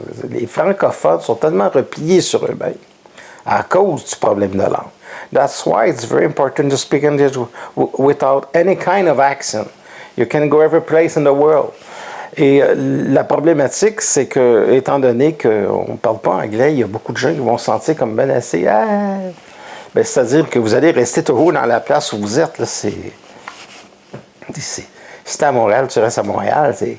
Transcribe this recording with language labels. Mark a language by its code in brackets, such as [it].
[fr] Les francophones sont tellement repliés sur eux-mêmes à cause du problème de langue. [en] That's why it's very important to speak English without any kind of accent. You can go every place in the world. [fr] Et la problématique, c'est que, étant donné qu'on ne parle pas anglais, il y a beaucoup de gens qui vont se sentir comme menacés. Ben, c'est-à-dire que vous allez rester toujours dans la place où vous êtes. Là, si tu es à Montréal, tu restes à Montréal.